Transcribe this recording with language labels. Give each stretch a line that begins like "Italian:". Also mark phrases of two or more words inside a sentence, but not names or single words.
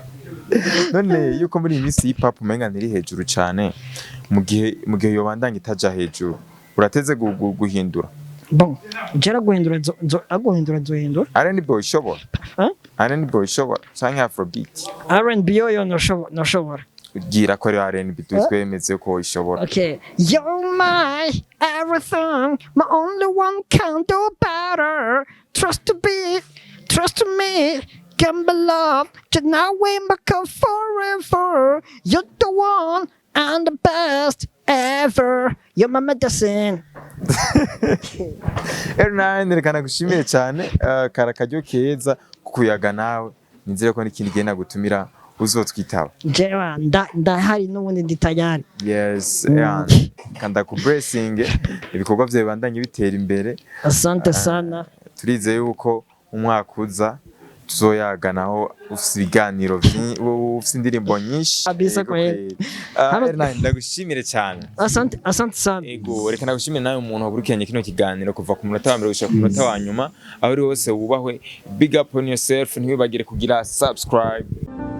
Rundi: none yuko muri imisi hip hop umenga ntiri hejuru cyane mu gihe yobandanga itaja hejuru urateze guhindura bon jera guhindura nzohindura R&B ishobora R&B ishobora canke Afrobeat R&B yo no shobora ugira ko ari R&B twemeze ko ishobora
English: okay you're my everything my only one can do better trust me can be loved just now we become forever you're the one and the best ever you're my medicine
Rundi: nerekana gushimire cyane karakaryo keza kukuyaga nawe nizere ko n'ikindi gihe nagutumira uzotwitaba jewa ndahari n'ubundi nditayari yes kanda ku blessing ibikorwa byawe bandanye bitera imbere
Swahili: asante sana
Rundi: turizeye yuko umwaka uza tuzoyaganaho ufite ibiganiro ufite indirimbo nyinshi
Swahili: abisa kweli
Rundi: ndagushimire cyane
Swahili: asante sana
Rundi: yego reka nagushimire nawe umuntu wakurikiranye kino kiganiro kuva ku munota wa mbere gushika ku munota wa nyuma aho uri hose wubahwe
English: big up on yourself
Rundi: ntiwibagire kugira subscribe